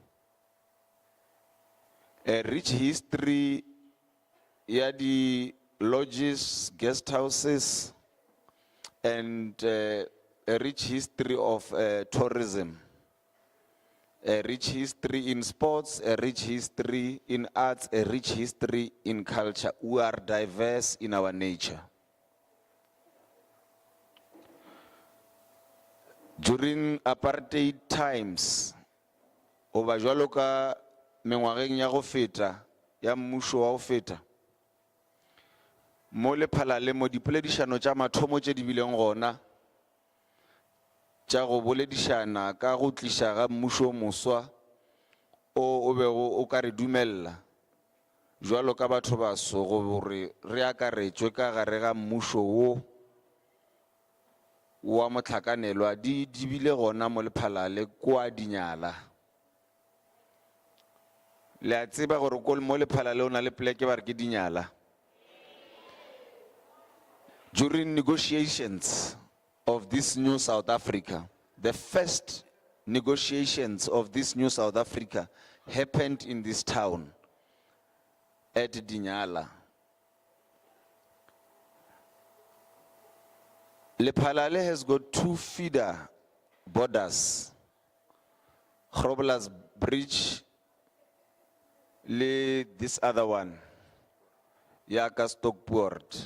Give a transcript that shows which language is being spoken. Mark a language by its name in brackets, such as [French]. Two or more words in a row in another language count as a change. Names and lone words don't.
[English] A rich history, the lodges, guest houses, and a rich history of tourism a rich history in sports, a rich history in arts, a rich history in culture. We are diverse in our nature. During apartheid times, [Northern Sotho] oba jwalo ka mengwageng ya go feta, ya mmušo wa go feta, mo Lephalale mo dipoledišano tša mathomo tše di bileng gona, tša go boledišana ka go tliša ga mmušo moswa o bego o ka re dumella jwalo ka batho baso gore re akaretšwe ka gare ga mmušo wo wa mohlakanelwa di bile gona mo Lephalale kwa Dinyala. Le a tseba gore ko mo Lephalale o na le pleke ba re ke Dinyala. [English] During negotiations of this new South Africa, the first negotiations of this new South Africa happened in this town at Dinyala. Lephalale has got 2 feeder borders, Groblers's Bridge, this other one, Yaka Stockport.